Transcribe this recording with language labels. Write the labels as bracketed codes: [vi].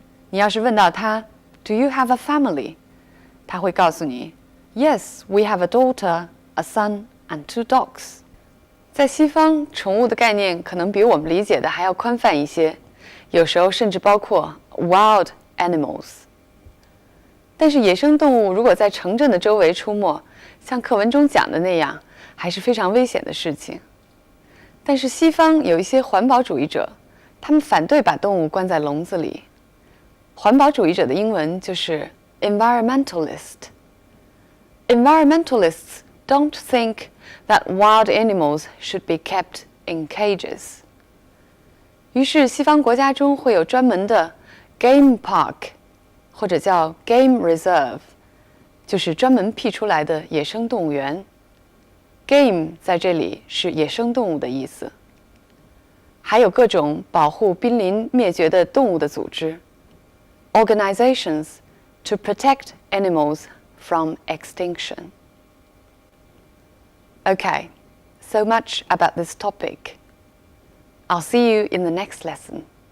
[zh] 你要是问到他 [en] Do you have a family？ [zh] 他会告诉你 [en] Yes, we have a daughter, a son, and 2 dogs。 [zh] 在西方，宠物的概念可能比我们理解的还要宽泛一些，有时候甚至包括 [en] wild animals。 [zh] 但是野生动物如果在城镇的周围出没，像课文中讲的那样，还是非常危险的事情。但是西方有一些环保主义者，他们反对把动物关在笼子里。环保主义者的英文就是 environmentalist。 [en] Environmentalists don't think that wild animals should be kept in cages。 [zh] 于是西方国家中会有专门的 game park， 或者叫 game reserve， 就是专门辟出来的野生动物园。 Game 在这里是野生动物的意思。还有各种保护濒临灭绝的动物的组织 [en] organizations to protect animals from extinction. Okay, so much about this topic. I'll see you in the next lesson.